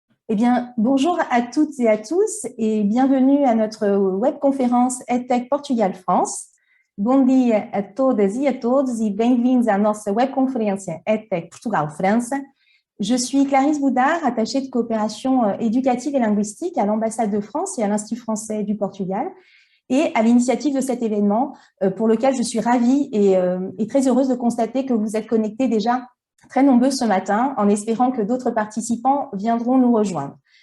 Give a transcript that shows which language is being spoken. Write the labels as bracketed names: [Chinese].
[French] Eh bien, bonjour à toutes et à tous et bienvenue à notre webconférence EdTech Portugal-France. [Portuguese] Bom dia a todas e a todos e bem-vindos à nossa webconferência EdTech Portugal-França. [French] Je suis Clarisse Boudard, attachée de coopération éducative et linguistique à l'ambassade de France et à l'Institut français du Portugal et à l'initiative de cet événement pour lequel je suis ravie et très heureuse de constater que vous êtes connectés déjà très nombreux ce matin, en espérant que d'autres participants viendront nous rejoindre.